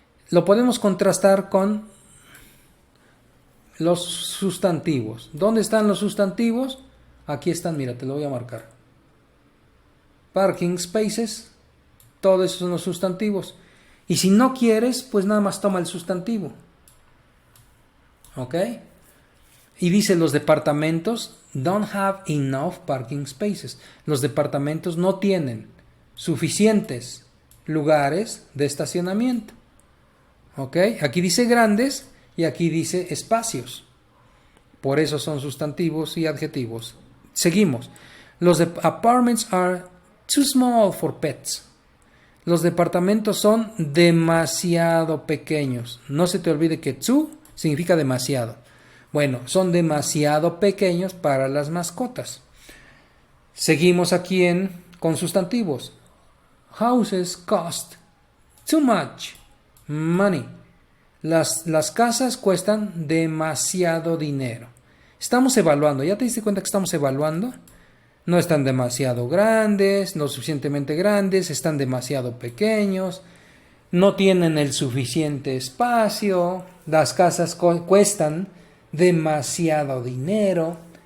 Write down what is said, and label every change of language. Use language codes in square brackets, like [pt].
[es] lo podemos contrastar con los sustantivos. ¿Dónde están los sustantivos? Aquí están, mira, te lo voy a marcar. [en] Parking spaces, [es] todo eso son los sustantivos. Y si no quieres, pues nada más toma el sustantivo. ¿Ok? Y dice los departamentos [en] don't have enough parking spaces. [es] Los departamentos no tienen suficientes lugares de estacionamiento. ¿Ok? Aquí dice grandes y aquí dice espacios. Por eso son sustantivos y adjetivos. Seguimos. [en] Los apartments are too small for pets. [es] Los departamentos son demasiado pequeños. No se te olvide que too significa demasiado. Bueno, son demasiado pequeños para las mascotas. Seguimos aquí con sustantivos. [en] Houses cost too much money. [es] Las casas cuestan demasiado dinero. Estamos evaluando. ¿Ya te diste cuenta que estamos evaluando? No están demasiado grandes, no suficientemente grandes, están demasiado pequeños, no tienen el suficiente espacio, las casas cuestan demasiado dinero.